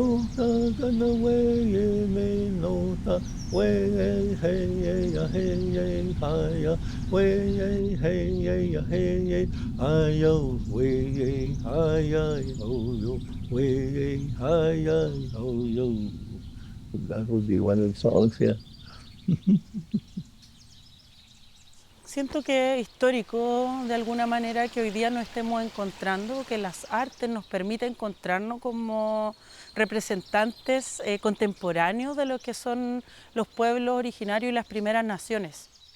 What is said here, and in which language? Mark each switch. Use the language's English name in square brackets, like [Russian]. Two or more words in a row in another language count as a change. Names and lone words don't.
[English] ta gonna way me no ta way hey ya hey hi ya way hey ya hey hi yo way hi ya ho yo way hi ya ho yo. That would be one of the songs, yeah. [Spanish] Siento que es histórico de alguna manera que hoy día nos estemos encontrando, que las artes nos permiten encontrarnos como representantes contemporáneos de lo que son los pueblos originarios y las primeras naciones.